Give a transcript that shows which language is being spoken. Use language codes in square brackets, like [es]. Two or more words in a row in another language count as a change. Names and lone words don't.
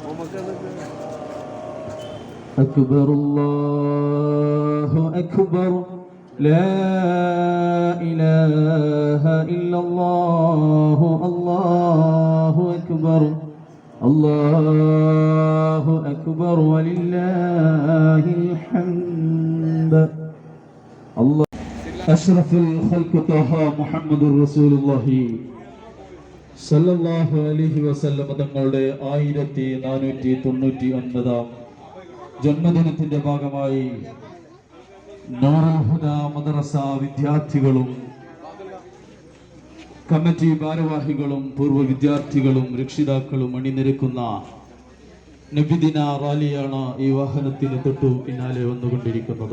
[ar] أكبر الله أكبر لا إله إلا الله الله أكبر الله أكبر ولله الحمد الله أشرف الخلق طه محمد رسول الله صلى الله عليه وسلم തങ്ങളുടെ [ml] 1499 ജന്മദിനത്തിന്റെ ഭാഗമായി നൂറുൽ ഹുദ മദ്രസ വിദ്യാർത്ഥികളും കമ്മിറ്റി ഭാരവാഹികളും പൂർവ്വ വിദ്യാർത്ഥികളും രക്ഷിതാക്കളും അണിനിരക്കുന്ന നബിദിന റാലിയാണ് ഈ വാഹനത്തിന് തൊട്ടു പിന്നാലെ വന്നുകൊണ്ടിരിക്കുന്നത്.